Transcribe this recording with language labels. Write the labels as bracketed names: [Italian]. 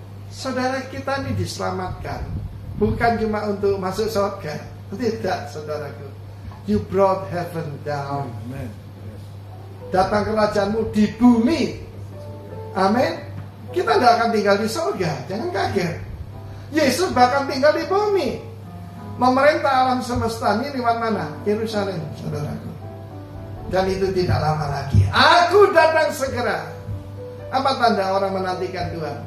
[Indonesian] Saudara kita ini diselamatkan bukan cuma untuk masuk surga, tidak, saudaraku. [English] You brought heaven down. [Indonesian] Datang kerajaanmu di bumi. Amin. Kita tidak akan tinggal di surga, jangan kaget. Yesus bahkan tinggal di bumi. Memerintah alam semesta ini lewat mana? Yerusalem, saudaraku. Dan itu tidak lama lagi. Aku datang segera. Apa tanda orang menantikan Tuhan?